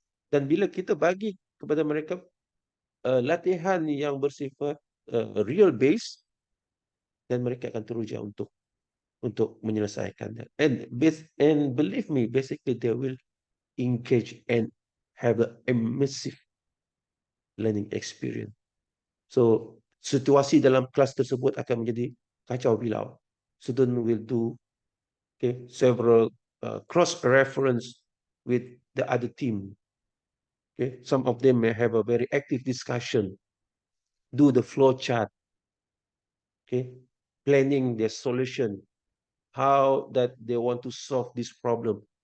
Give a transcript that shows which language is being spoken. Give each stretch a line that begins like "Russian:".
Malay: Dan bila kita bagi kepada mereka latihan yang bersifat
English: real base,
Malay: dan mereka akan teruja untuk menyelesaikannya.
English: And believe me, basically they will engage and have an immersive learning experience.
Malay: So situasi dalam kelas tersebut akan menjadi kacau bilau.
English: Student will do several cross reference with the other team. Okay, some of them may have a very active discussion, do the flow chart, okay, planning their solution, how that they want to solve this problem.